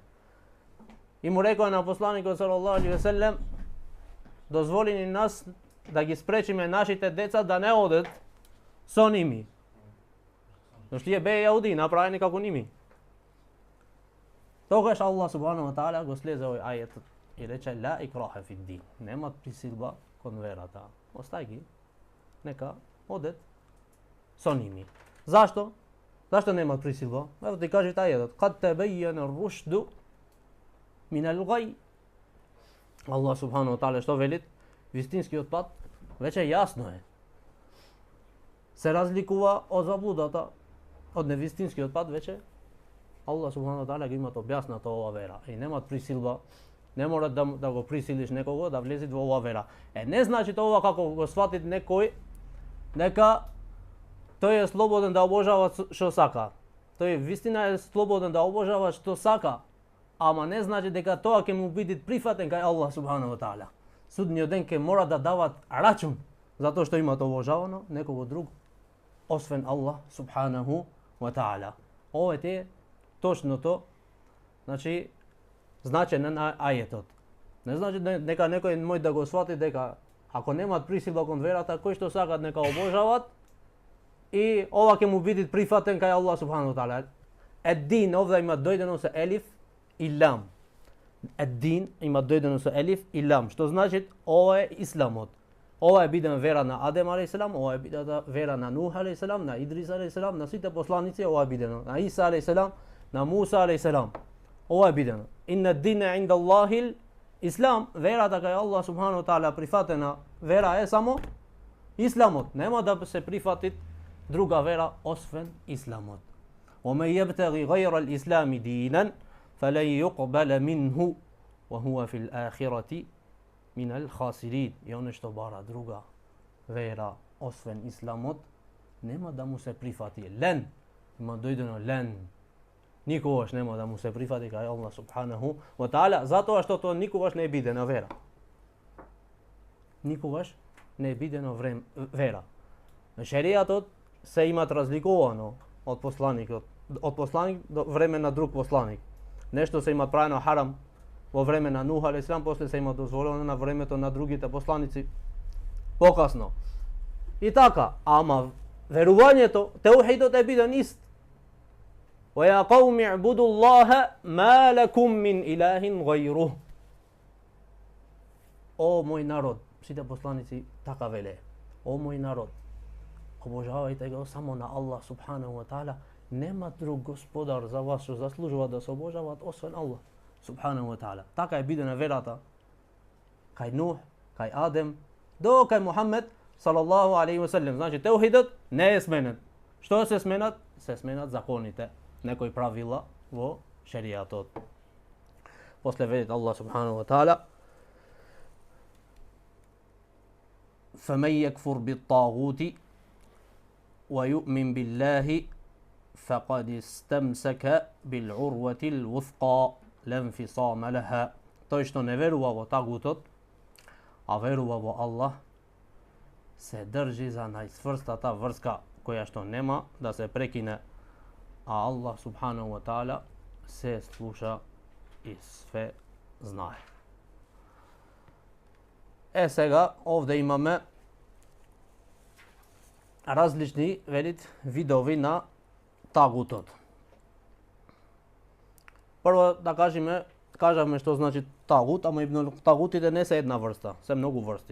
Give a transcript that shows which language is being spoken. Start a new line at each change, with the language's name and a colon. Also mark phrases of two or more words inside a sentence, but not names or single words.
Macedonian: И му рекоа на посланикот
Arabic: صلى الله عليه وسلم,
Macedonian: дозволи ни нас да ги спречиме нашите деца да не одат со ними. Зашто тие беа јауди, направени како ними. Тогаш
Arabic: الله سبحانه وتعالى
Macedonian: го слезе овој ајет и рече
Arabic: لا إكراه في الدين.
Macedonian: Немат присилба кон верата. Остај ги, нека одат со ними. Зашто? Зашто немат присилба? Ево ти кажи ајетот.
Arabic: قد تبين الرشد من الغي. الله سبحانه وتعالى
Macedonian: што велит? Вистинскиот пат веќе јасно е. Се разликува од заблудата, од невистинскиот пат веќе
Arabic: الله سبحانه وتعالى
Macedonian: ги имат објаснато ова вера и немат присилба. Не мора да го присилиш некого да влезе во ова вера. Не значи тоа како го свати некој дека тој е слободен да обожава што сака. Тој вистина е слободен да обожава што сака, ама не значи дека тоа ќе му биде прифатен кај
Arabic: الله سبحانه وتعالى.
Macedonian: Судниот ден ќе мора да дават рачун затоа што имат обожавано некого друг освен
Arabic: الله سبحانه وتعالى.
Macedonian: Ова е точното, значи значење на ајетот. Не значи дека некој мој да го свати дека ако немат присилба кон верата, кој што сакат нека обожават и ова ќе му биде прифатен кај
Arabic: الله سبحانه وتعالى.
Macedonian: Ед-дин овде има дојдено со елиф и лам. Ед-дин има дојдено со елиф и лам, што значи ова е исламот. Ова е бидена вера на Адем алейхиселам, ова е бидена вера на Нух алейхиселам, на Идрис алейхиселам, на сите посланици, ова е бидено на Иса алейхиселам, на Муса алейхиселам. Ова е бидено.
Arabic: إن الدين عند الله الإسلام,
Macedonian: верата кај
Arabic: الله سبحانه وتعالى
Macedonian: прифатена вера е само исламот. Нема да се прифати друга вера освен исламот.
Arabic: ومن يبتغي غير الإسلام دينا فلن يقبل منه وهو في الآخرة من الخاسرين.
Macedonian: И оно што бара друга вера освен исламот, нема да му се прифати. Лен, има дојдено лен. Никогаш нема да му се прифати кај
Arabic: الله سبحانه وتعالى,
Macedonian: затоа што тоа никогаш не биде на вера. никогаш не е бидено вера. Шеријатот се имат разликувано од посланикот, од посланик до време на друг посланик. Нешто се има правено харам во време на Нух алейхиссалам, после се има дозволено на времето на другите посланици покасно. И така, ама верувањето, теухидот е биден ист.
Arabic: ويا قوم اعبدوا الله ما لكم من إله غيره.
Macedonian: О мој народ, сите посланици така веле. О мој народ, обожавајте го само на
Arabic: الله سبحانه وتعالى,
Macedonian: нема друг господар за вас што заслужува да се обожават освен
Arabic: الله سبحانه وتعالى.
Macedonian: Така е бидена верата кај Нух, кај Адем, до кај Мухамед
Arabic: صلى الله عليه وسلم.
Macedonian: Значи теухидот не е сменет. Што се сменат? Се сменат законите, некои правила во шеријатот. После велит
Arabic: الله سبحانه وتعالى: فمن يكفر بالطاغوت ويؤمن بالله فقد استمسك بالعروة الوثقى لا انفصام لها.
Macedonian: Тој што не верува во тагутот, а верува во Аллах, се држи за најцврстата врска која што нема да се прекине, а
Arabic: الله سبحانه وتعالى
Macedonian: се слуша и све знае. Сега овде имаме различни видови на тагутот. Прво да кажаме што значи тагут, ама и тагутите не се една врста, се многу врсти.